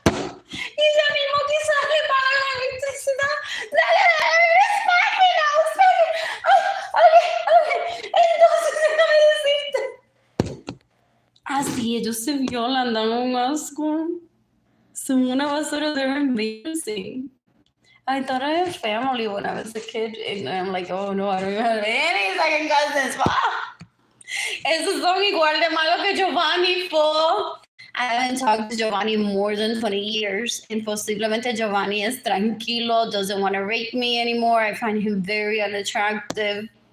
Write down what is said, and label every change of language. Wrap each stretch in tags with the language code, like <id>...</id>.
<es>Y ya mismo quizás le pagan la electricidad. Dale,</es> <en>respect now, okay.</en> <es>Entonces, déjame decirte. Así ellos se violan, dan un asco. Son una basura,</es> <en>they're embarrassing. I thought I had family when I was a kid, and I'm like, oh no, I don't have any second cousins.</en> <es>Esos son igual de malos que Giovanni, po.</es> <en>I haven't talked to Giovanni more than 20 years, and</en> <es>posiblemente</es> <en>Giovanni is tranquilo, doesn't want to rape me anymore. I find him very unattractive.</en>